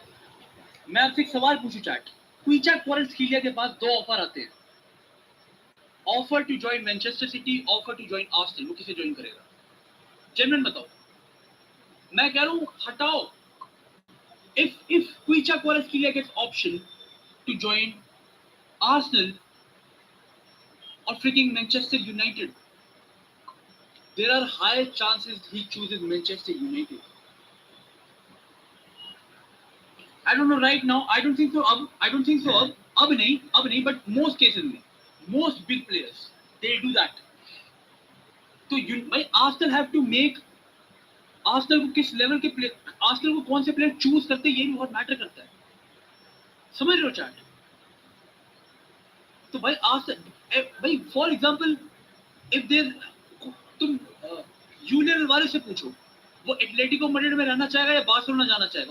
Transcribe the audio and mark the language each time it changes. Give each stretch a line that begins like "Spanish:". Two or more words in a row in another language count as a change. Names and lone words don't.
Hindi: मैं आपसे एक सवाल पूछूं चैट, क्विचा क्वारट्स्कीलिया के पास 2 ऑफर आते हैं,
English: offer to join Manchester City, offer to join Arsenal,
Hindi: वो किसे ज्वाइन करेगा? जेन्युइन बताओ। मैं कह रहा हूं हटाओ।
English: if Kvicha Kvaratskhelia gets option to join Arsenal or freaking Manchester United, there are higher chances he chooses Manchester United. I don't know right now. I don't think so. I don't think so.
Hindi: अब नहीं.
English: But most cases में, most big players, they do that.
Hindi: तो भाई Arsenal
English: have to make,
Hindi: Arsenal को किस लेवल के प्लेयर, Arsenal को कौन से प्लेयर चूज करते हैं, ये भी बहुत मैटर करता है। समझ रहे हो चैट? तो भाई Arsenal, भाई
English: for example, if there,
Hindi: तुम यूलियन अलवारेस से पूछो, वो एटलेटिको मैड्रिड में रहना चाहेगा या बार्सिलोना जाना चाहेगा?